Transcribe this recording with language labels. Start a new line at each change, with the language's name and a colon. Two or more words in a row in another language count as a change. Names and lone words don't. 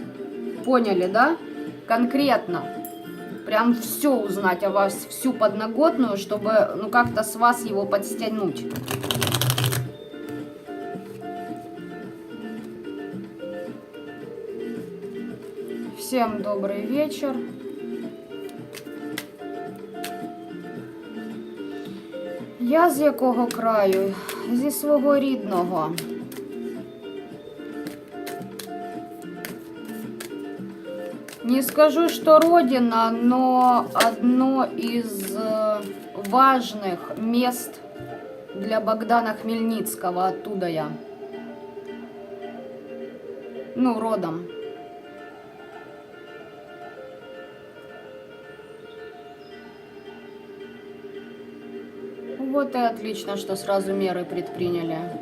Russian: Поняли, да? Конкретно. Прям все узнать о вас, всю подноготную, чтобы, ну, как-то с вас его подстянуть. Всем добрый вечер.
Ukrainian: Я з якого краю? Зі свого рідного. Не скажу,
Russian: что родина, но одно из важных мест для Богдана Хмельницкого. Оттуда я. Ну, родом. Вот и отлично, что сразу меры предприняли.